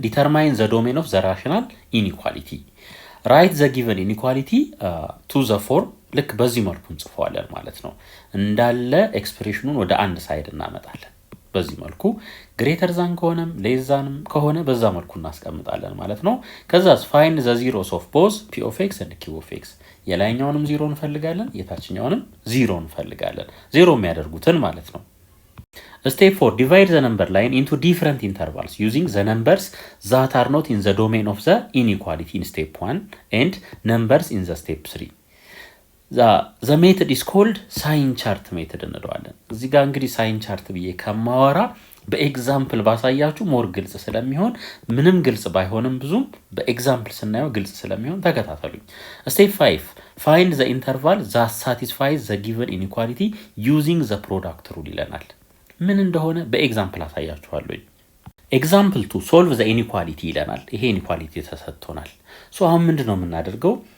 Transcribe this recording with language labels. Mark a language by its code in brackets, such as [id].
[en] ዲተርማይን ዘ ዶሜን ኦፍ ዘ ራሽናል ኢኒኳሊቲ ራይት ዘ ጊቨን ኢኒኳሊቲ ቱ ዘ ፎርም [am] ልክ በዚህ መልኩ እንጽፈዋለን ማለት ነው። እንዳለ ኤክስፕሬሽኑን ወደ አንድ ሳይድ እናመጣለን። በዚህ መልኩ ግሬተር ዛን ከሆነም ሌስ ዛንም ከሆነ በዛ መልኩ እናስቀምጣለን ማለት ነው። ከዛስ ፋይንድ ዘ ዚሮስ ኦፍ ቦዝ p of x and q of x የላይኛውንም ዚሮ እንፈልጋለን፣ የታችኛውንም ዚሮ እንፈልጋለን። ዚሮ የሚያደርጉትን ማለት ነው። [en] Step 4 divide the number line into different intervals using the numbers that are not in the domain of the inequality in step 1 and numbers in the step 3. The method is called sign chart method እንለዋለን። [am] እዚህ ጋር እንግዲህ [en] sign chart ብዬ ከማወራ [am] በኤግዛምፕል ባሳያችሁ ሞር ግልጽ ስለሚሆን ምንም ግልጽ ባይሆንም ብዙም በኤግዛምፕል ስናየው ግልጽ ስለሚሆን ተከታተሉኝ። [en] ስቴፕ 5 ፋይንድ ዘ ኢንተርቫል ዛት ሳቲስፋይዝ ዘ ጊቨን ኢኒኳሊቲ ዩዚንግ ዘ ፕሮዳክት ሩል [am] ይለናል። ምን እንደሆነ በኤግዛምፕል አሳያችኋለሁ። ኤግዛምፕል 2 ሶልቭ ዘ ኢኒኳሊቲ ይለናል። ይሄ ኢኒኳሊቲ ተሰጥቶናል። ሶ አሁን ምንድነው የምናደርገው?